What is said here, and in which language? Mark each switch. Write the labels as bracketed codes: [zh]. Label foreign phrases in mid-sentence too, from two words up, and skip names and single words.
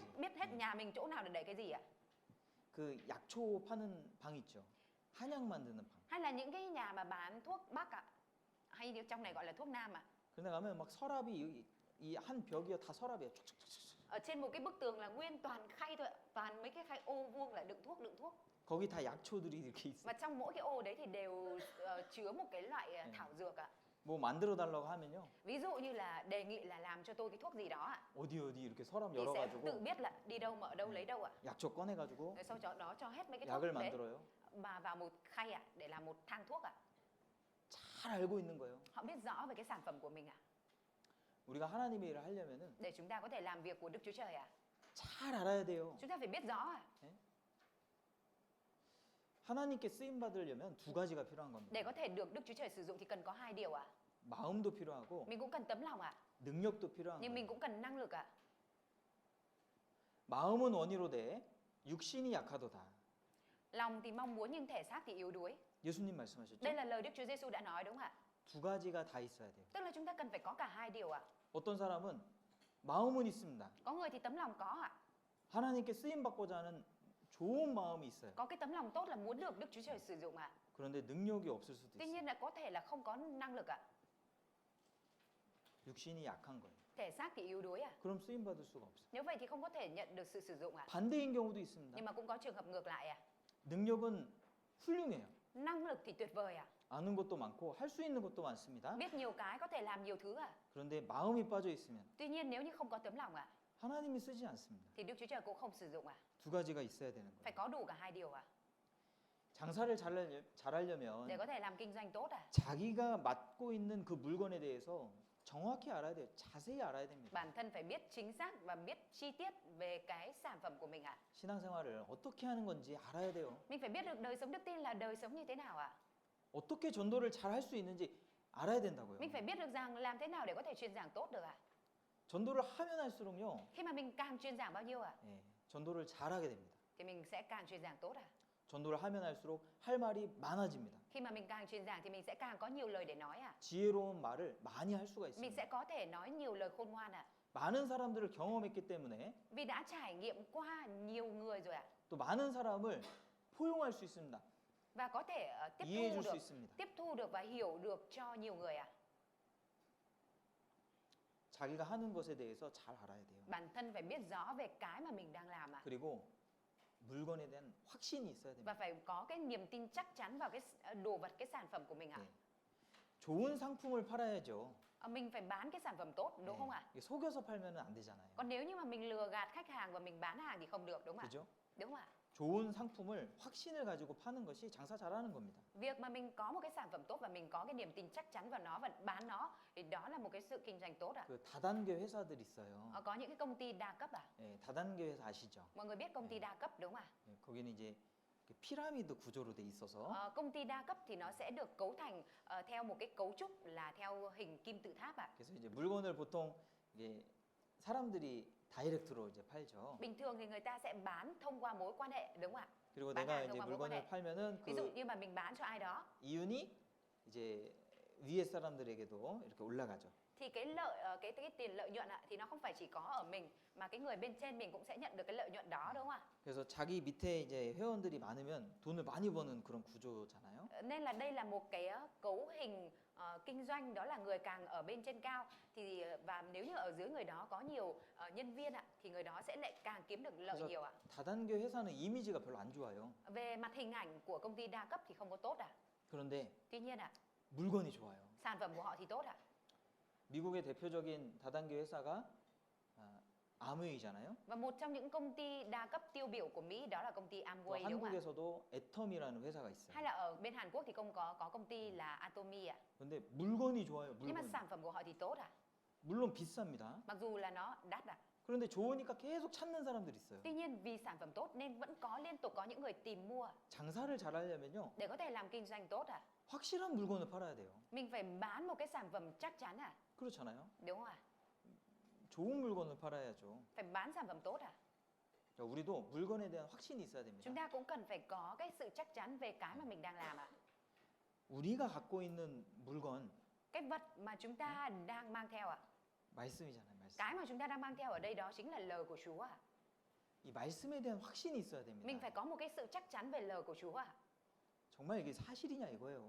[vi] biết hết nhà mình chỗ nào để để cái gì ạ? [ko] 그 약초 파는 방 있죠. 한약 만드는 방. [vi] Hay là những cái nhà mà bán thuốc bắc ạ? Hay như trong này gọi là thuốc nam ạ? [ko] 그런데 가면 막 서랍이 이 한 벽이요 다 서랍이에요. 촉촉촉촉. [vi] Ở trên một cái bức tường là nguyên toàn khay thôi ạ. Toàn mấy cái khay ô vuông là đựng thuốc. [ko] 거기 다 약초들이 이렇게 있어요. [vi] Và trong mỗi cái ô đấy thì đều chứa một cái loại thảo dược ạ. [ko] 뭐 만들어 달라고 하면요. [vi] Ví dụ như là đề nghị là làm cho tôi cái thuốc gì đó ạ, [ko] 어디 이렇게 서랍 [vi] thì sẽ tự [ko] 열어가지고 [vi] biết là đi đâu mở đâu lấy đâu ạ. [ko] 약초 꺼내가지고 [vi] Rồi sau đó cho hết mấy cái [ko] 약을 [vi] thuốc đấy [ko] 만들어요. [vi] mà vào một khay ạ để làm một thang thuốc ạ. [ko] 잘 알고 있는 거예요. [vi] Họ biết rõ về cái sản phẩm của mình ạ. [ko] 우리가 하나님의 일을 하려면은 [vi] Để chúng ta có thể làm việc của Đức Chúa Trời ạ, [ko] 잘 알아야 돼요. [vi] chúng ta phải biết rõ ạ. [ko] 하나님께 쓰임 받으려면 두 가지가 필요한 겁니다. [vi] Để có thể được Đức Chúa Trời sử dụng thì cần có hai điều ạ. [ko] 마음도 필요하고 [vi] Mình cũng cần tấm lòng ạ, [ko] 능력도 필요한 [vi] nhưng mình [ko] 거예요. [vi] cũng cần năng lực ạ. [ko] 마음은 원이로되 육신이 약하도다. [vi] Lòng thì mong muốn nhưng thể xác thì yếu đuối. [ko] 예수님 말씀하셨죠? [vi] Đây là lời Đức Chúa Giêsu đã nói đúng không ạ? [ko] 두 가지가 다 있어야 돼요. [vi] Tức là chúng ta cần phải có cả hai điều ạ. [ko] 어떤 사람은 마음은 있습니다. [vi] Có người thì tấm lòng có ạ. [ko] 하나님께 쓰임 받고자 하는 좋은 마음이 있어요. [vi] Có cái tấm lòng tốt là muốn được Đức Chúa Trời sử dụng ạ. [ko] 그런데 능력이 없을 수도 [vi] Tuy [ko] 있어요. [vi] nhiên là có thể là không có năng lực ạ. [ko] 육신이 약한 거예요. [vi] Thể xác thì yếu đuối ạ. [ko] 그럼 쓰임 받을 수가 없어요. [vi] Nếu vậy thì không có thể nhận được sự sử dụng ạ. [ko] 반대인 경우도 있습니다. [vi] Nhưng mà cũng có trường hợp ngược lại ạ. [ko] 능력은 훌륭해요. [vi] Năng lực thì tuyệt vời ạ. [ko] 아는 것도 많고 할 수 있는 것도 많습니다. [vi] Biết nhiều cái có thể làm nhiều thứ ạ. [ko] 그런데 마음이 빠져 있으면 [vi] Tuy nhiên nếu như không có tấm lòng ạ, [ko] 하나님이 쓰지 않습니다. [vi] thì Đức Chúa Trời cũng không sử dụng ạ. [ko] 두 가지가 있어야 되는 [vi] Phải [ko] 거예요. [vi] có đủ cả hai điều ạ. [ko] 장사를 잘하려면 [vi] Để có thể làm kinh doanh tốt ạ. [ko] 자기가 맡고 있는 그 물건에 대해서 정확히 알아야 돼요. 자세히 알아야 됩니다. [vi] Bản thân phải biết chính xác và biết chi tiết về cái sản phẩm của mình ạ. [ko] 신앙생활을 어떻게 하는 건지 알아야 돼요. [vi] Mình phải biết được đời sống đức tin là đời sống như thế nào ạ. [ko] 어떻게 전도를 잘 할 수 있는지 알아야 된다고요. [vi] Mình phải biết được rằng làm thế nào để có thể truyền giảng tốt được ạ. [ko] 전도를 하면 할수록요. [vi] Khi mà mình càng truyền giảng bao nhiêu ạ, [ko] 예, 전도를 잘하게 됩니다. [vi] thì mình sẽ càng truyền giảng tốt ạ. [ko] 전도를 하면 할수록 할 말이 많아집니다. [vi] Khi mà mình càng truyền giảng thì mình sẽ càng có nhiều lời để nói ạ. [ko] 지혜로운 말을 많이 할 수가 [vi] Mình [ko] 있습니다. [vi] sẽ có thể nói nhiều lời khôn ngoan ạ. [ko] 많은 사람들을 경험했기 때문에 [vi] Vì đã trải nghiệm qua nhiều người rồi ạ. [ko] 또 많은 사람을 포용할 수 있습니다. [vi] Và có thể [ko] 이해해 줄 수 있습니다. [vi] tiếp thu được và hiểu được cho nhiều người ạ. [ko] 자기가 하는 것에 대해서 잘 알아야 돼요. [vi] Bản thân phải biết rõ về cái mà mình đang làm ạ. [ko] 그리고 물건에 대한 확신이 있어야 [vi] Và [ko] 됩니다. [vi] phải có cái niềm tin chắc chắn vào cái đồ vật, cái sản phẩm của mình ạ. [ko] 네. 좋은 상품을 팔아야죠. [vi] Mình phải bán cái sản phẩm tốt đúng [ko] 네. [vi] không ạ? [ko] 이게 속여서 팔면은 안 되잖아요. [vi] Còn nếu như mà mình lừa gạt khách hàng và mình bán hàng thì không được đúng không ạ? [ko] 그죠? [vi] Đúng không ạ? [ko] 좋은 상품을 확신을 가지고 파는 것이 장사 잘하는 겁니다. [vi] Việc mà mình có một cái sản phẩm tốt và mình có cái niềm tin chắc chắn vào nó và bán nó thì đó là một cái sự kinh doanh tốt ạ. [ko] 그 다단계 회사들 있어요. [vi] Có những cái công ty đa cấp ạ. [ko] 예, 다단계 회사 아시죠? [vi] Mọi người biết công ty đa cấp đúng không ạ? [ko] 예, 거기는 이제 그 피라미드 구조로 돼 있어서 [vi] Công ty đa cấp thì nó sẽ được cấu thành theo một cái cấu trúc là theo hình kim tự tháp ạ. [ko] 그래서 이제 물건을 보통 이게 사람들이 다이렉트로 이제 팔죠. [vi] Bình thường thì người ta sẽ bán thông qua mối quan hệ đúng không ạ? [ko] 그리고 [vi] bán [ko] 내가 [vi] hàng [ko] 이제 [vi] thông qua mối quan hệ. [ko] 물건을 팔면은 [vi] Ví dụ [ko] 그 [vi] như mà mình bán cho ai đó [ko] 이윤이 이제 위에 사람들에게도 이렇게 올라가죠. [vi] thì cái tiền lợi nhuận ạ thì nó không phải chỉ có ở mình mà cái người bên trên mình cũng sẽ nhận được cái lợi nhuận đó đúng không ạ? [ko] 그래서 자기 밑에 이제 회원들이 많으면 돈을 많이 버는 그런 구조잖아요. [vi] Nên là đây là một cái cấu hình kinh doanh, đó là người càng ở bên trên cao thì và nếu như ở dưới người đó có nhiều nhân viên ạ thì người đó sẽ lại càng kiếm được lợi [ko] 그래서 [vi] nhiều ạ. [ko] 다단계 회사는 이미지가 별로 안 좋아요. [vi] Về mặt hình ảnh của công ty đa cấp thì không có tốt ạ. [ko] 그런데 [vi] Tuy nhiên ạ, [ko] 물건이 좋아요. [vi] sản phẩm của họ thì tốt ạ. [ko] 미국의 대표적인 다단계 회사가 아무웨이잖아요. [vi] Và một trong những công ty đa cấp tiêu biểu của Mỹ đó là công ty [ko] 또 [vi] Amway đúng không ạ? [ko] 한국에서도 애텀이라는 회사가 있어요. [vi] Hay là ở bên Hàn Quốc thì không có công ty là Atomy ạ. [ko] 근데 물건이 좋아요. [vi] Nhưng mà [ko] 물건. [vi] sản phẩm của họ thì tốt ạ. [ko] 물론 비쌉니다. [vi] Mặc dù là nó đắt ạ. [ko] 그런데 좋으니까 계속 찾는 사람들이 있어요. [vi] Tuy nhiên vì sản phẩm tốt nên vẫn có liên tục có những người tìm mua. [ko] 장사를 잘하려면요. [vi] Để có thể làm kinh doanh tốt ạ, [ko] 확실한 물건을 팔아야 돼요. [vi] mình phải bán một cái sản phẩm chắc chắn ạ. [ko] 그렇잖아요. [vi] Đúng không ạ? [ko] 좋은 물건을 팔아야죠. [vi] Phải bán sản phẩm tốt ạ. [ko] 그러니까 우리도 물건에 대한 확신이 있어야 [vi] Chúng [ko] 됩니다. [vi] ta cũng cần phải có cái sự chắc chắn về cái mà mình đang làm ạ. [ko] 우리가 갖고 있는 물건 [vi] Cái vật mà chúng ta đang mang theo ạ. [ko] 말씀이잖아요. 말씀. [vi] Cái mà chúng ta đang mang theo ở đây đó chính là lời của Chúa ạ. [ko] 이 말씀에 대한 확신이 있어야 [vi] Mình [ko] 됩니다. [vi] phải có một cái sự chắc chắn về lời của Chúa ạ. [ko] 정말 이게 사실이냐 이거예요.